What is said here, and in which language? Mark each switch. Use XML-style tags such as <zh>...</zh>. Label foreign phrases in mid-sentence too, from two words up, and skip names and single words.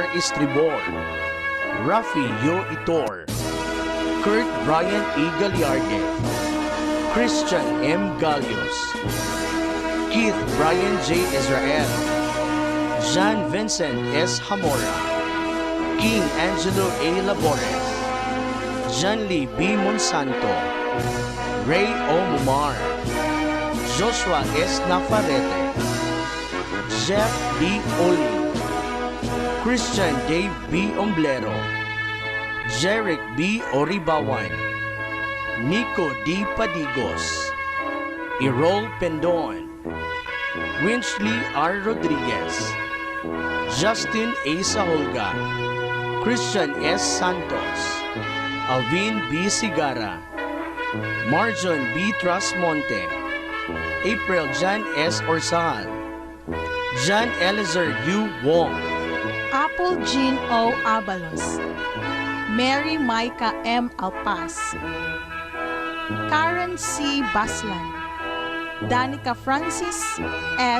<en>Estribor, Rafi Yo Itor, Kurt Brian E. Galiarde, Christian M. Galios, Keith Brian J. Israel, Jean Vincent S. Hamora, King Angelo A. Labores, John Lee B. Monsanto, Ray O. Mumar, Joshua S. Nafarete, Jeff D. Oli, Christian Dave B. Omblero, Jeric B. Oribawan, Nico D. Padigos, Errol Pendon, Winchley R. Rodriguez, Justin A. Saholga, Christian S. Santos, Alvin B. Sigara, Marjon B. Trasmonte, April Jan S. Orsal, John Eliezer U. Wong, Apple Jean O. Abalos, Mary Micah M. Alpas, Karen C. Baslan, Danica Francis S.</en>